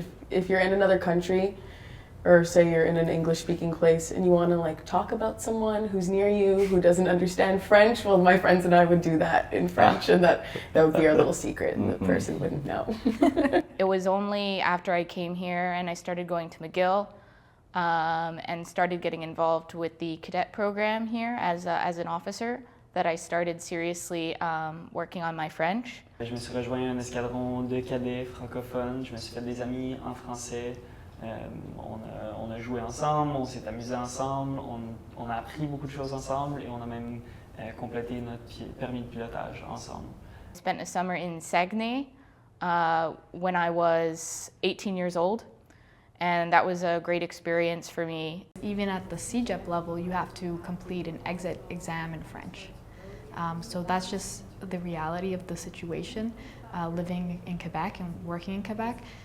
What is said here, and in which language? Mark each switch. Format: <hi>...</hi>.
<en>If you're in another country, or say you're in an English-speaking place and you want to like talk about someone who's near you who doesn't understand French, well, my friends and I would do that in French, and that would be our little secret, and the person wouldn't know. It was only after I came here and I started going to McGill and started getting involved with the cadet program here as an officer that I started seriously working on my French.</en> <fr>Je me suis rejoint à un escadron de cadets francophones, je me suis fait des amis en français. On a joué ensemble, on s'est amusé ensemble, on a appris beaucoup de choses ensemble et on a même complété notre permis de pilotage ensemble.</fr> <en>I spent a summer in Saguenay when I was 18 years old, and that was a great experience for me. Even at the CEGEP level, you have to complete an exit exam in French. So that's just the reality of the situation, living in Quebec and working in Quebec.</en>